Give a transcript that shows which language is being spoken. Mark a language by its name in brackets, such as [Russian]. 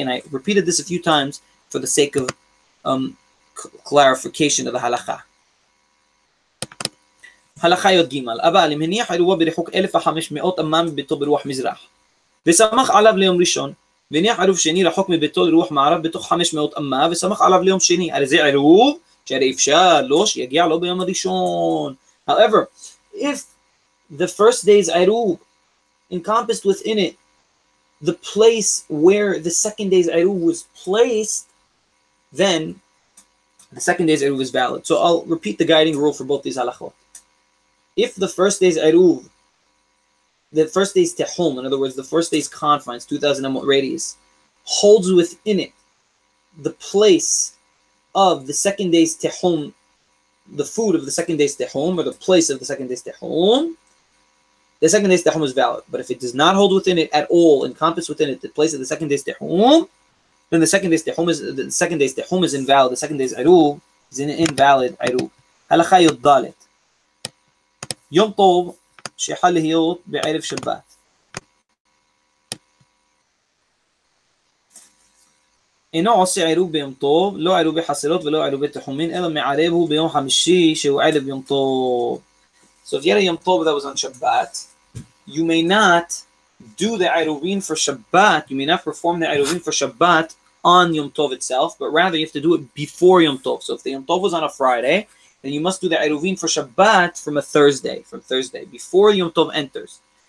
[English] And I repeated this a few times for the sake of clarification of the halakha. [Hebrew] Halakha yod gimal. אבל אם הניח עירובו בריחוק 1,500 אמה מביתו ברוח מזרח, וסמך עליו ליום ראשון, והניח עירוב שני רחוק מביתו לרוח מערב בתוך 500 אמה, וסמך עליו ליום שני. הרי זה עירוב שהרי אפשר לו שיגיע לו ביום הראשון. [English] However, if the first day's עירוב encompassed within it the place where the second day's Eruv was placed, then the second day's Eruv is valid. So I'll repeat the guiding rule for both these halachot. If the first day's Eruv, the first day's Tehum, in other words, the first day's confines, 2,000 amot radius, holds within it the place of the second day's Tehum, the food of the second day's Tehum, or the place of the second day's Tehum, the second day's Tehum is valid. But if it does not hold within it at all, encompass within it the place of the second day's Tehum, then the second day's Tehum is invalid. The second day's Eruv is an invalid Eruv. [Hebrew] Halakha yod dalet. Yom Tov שיחל להיות בערב שבת. אינו עושה עירוב ביום טוב, לא עירובי חסרות ולא עירובי תחומין, אלא מערבהו ביום חמישי שהוא ערב יום טוב. [English] So if you had a Yom Tov that was on Shabbat, you may not do the Eruvin for Shabbat, you may not perform the Eruvin for Shabbat on Yom Tov itself, but rather you have to do it before Yom Tov. So if the Yom Tov was on a Friday, then you must do the Eruvin for Shabbat from Thursday, before Yom Tov enters.